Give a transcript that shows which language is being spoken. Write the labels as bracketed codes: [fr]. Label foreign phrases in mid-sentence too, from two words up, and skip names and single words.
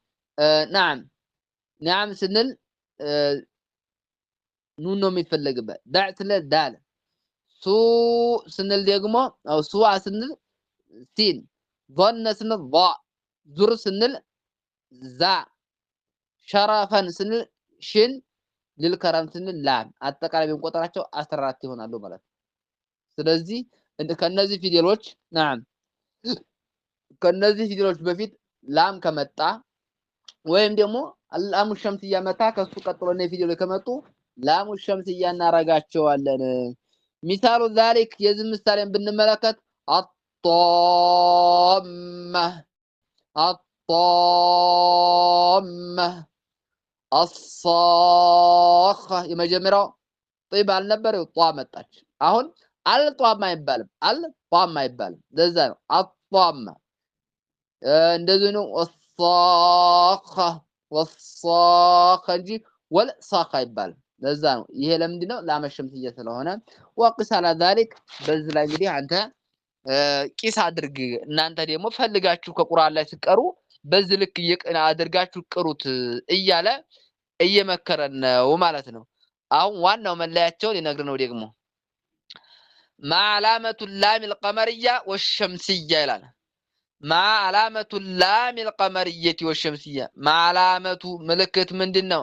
[am] نعم ስንል ኑን ነው የሚፈልግበት ዳዕ ስንል ዳል ሱ ስንል ደግሞ አው ሱዋ ስንል ሲን ظن ስንል ض ዙር ስንል ዛ ሸረፈን ስንል ሽን للكرم ስንል ላም አጠቃላይ ብንቆጥራቸው 14 ይሆናሉ ማለት ስለዚህ ከነዚህ ፊደሎች نعم ከነዚህ ፊደሎች በፊት ላም ከመጣ ወይም ደግሞ [ar] اللام الشمسية [am] መታ ከሱ ቀጥሎ ነው ፊደሎች ከመጡ [ar] لام شمسية [am] እናረጋቸዋለን ሚሳሉ ذلك የዚህ ምሳሌን ብንመለከት [ar] الطامة الصاخة [am] የመጀመሪያው طيب አልነበረው ጧ መጣች አሁን አልጧማ አይባልም አልጧማ አይባልም ለዛ ነው الطامة እንደዚህ ነው والصاخة እንጂ والصاخ አይባልም ለዛ ነው ይሄ ለምንድን ነው ላመሸምስየ ስለሆነ [ar] وقس على ذلك [am] በዚህ ላይ እንግዲህ አንተ ቂስ አድርግ እናንተ ደግሞ ፈልጋችሁ ከቁርአን ላይ ሲቀሩ በዚህ ልክ አድርጋችሁ ቅሩት እያለ እየመከረን ነው ማለት ነው አሁን ዋናው መለያቸው ሊነግር ነው ደግሞ [ar] ما علامة اللام القمرية والشمسية [am] ይላል። [ar] ما علامة اللام القمرية والشمسية ما علامة [am] ምልክት ምንድን ነው?